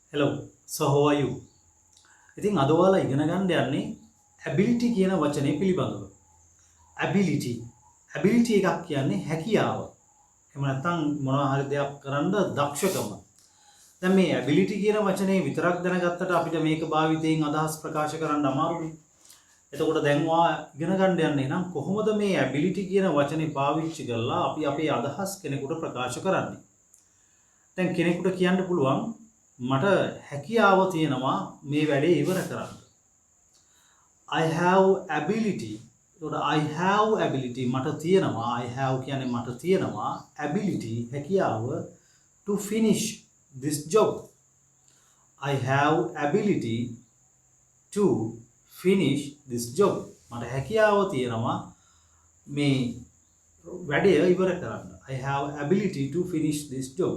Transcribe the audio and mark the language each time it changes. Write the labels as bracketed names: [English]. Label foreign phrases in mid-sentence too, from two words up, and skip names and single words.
[English] Hello, so how are you? [Sinhala] ඉතින් අද ඔයාලා ඉගෙන ගන්න යන්නේ ability කියන වචනේ පිළිබඳව. ability එකක් කියන්නේ හැකියාව. එහෙම නැත්නම් මොනවා හරි දෙයක් කරන්න දක්ෂකම. දැන් මේ ability කියන වචනේ විතරක් දැනගත්තට අපිට මේක භාවිතයෙන් අදහස් ප්‍රකාශ කරන්න අමාරුනේ. එතකොට දැන් ඔයා ඉගෙන ගන්න යන්නේ නම් කොහොමද මේ ability කියන වචනේ පාවිච්චි කරලා අපි අපේ අදහස් කෙනෙකුට ප්‍රකාශ කරන්නේ? දැන් කෙනෙකුට කියන්න පුළුවන් මට හැකියාව තියෙනවා මේ වැඩේ ඉවර කරන්න. [English] I have ability. I have ability [Sinhala] මට තියෙනවා. [English] I have [Sinhala] කියන්නේ මට තියෙනවා [English] ability හැකියාව to finish this job. I have ability to finish this job. [Sinhala] මට හැකියාව තියෙනවා මේ වැඩේ ඉවර කරන්න. [English] I have ability to finish this job.